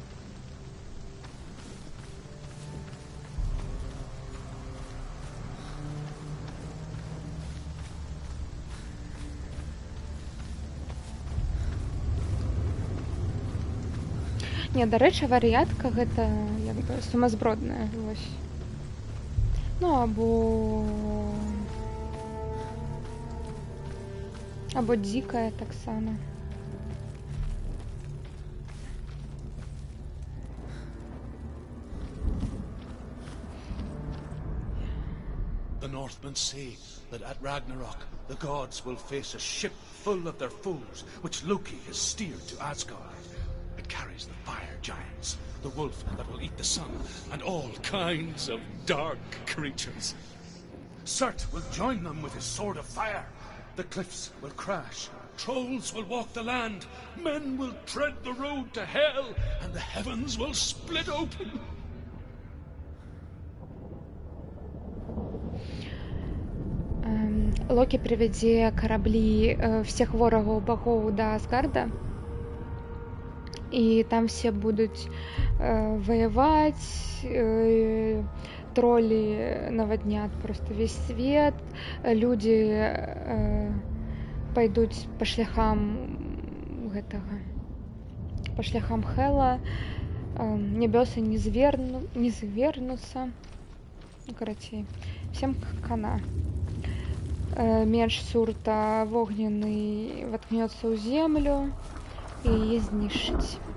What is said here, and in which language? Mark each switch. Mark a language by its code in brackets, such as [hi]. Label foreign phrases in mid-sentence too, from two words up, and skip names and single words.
[be] Не, дарэчы, вар'ятка гэта як бы сумасбродная, вось. Ну, або дзікая таксама. [en] The Northmen say that at Ragnarok, the gods will face a ship full of their foes, which Loki has steered to Asgard. It carries the fire giants, the wolf that will eat the sun, and all kinds of dark creatures. Surt will join them with his sword of fire. The cliffs will crash, trolls will walk the land, men will tread the road to hell, and the heavens will split open. [be] Локі прывядзе караблі всех ворагаў багоў да Асгарда, і там все будуць ваяваць, тролі наваднят [ru] просто весь свет, [be] людзі пайдуць па шляхам гэтага, па шляхам Хела, нябёсы не звернуцца, карацей, [ru] всем хана. [be] Меч Сурта вогненный воткнется в землю и ее знищить.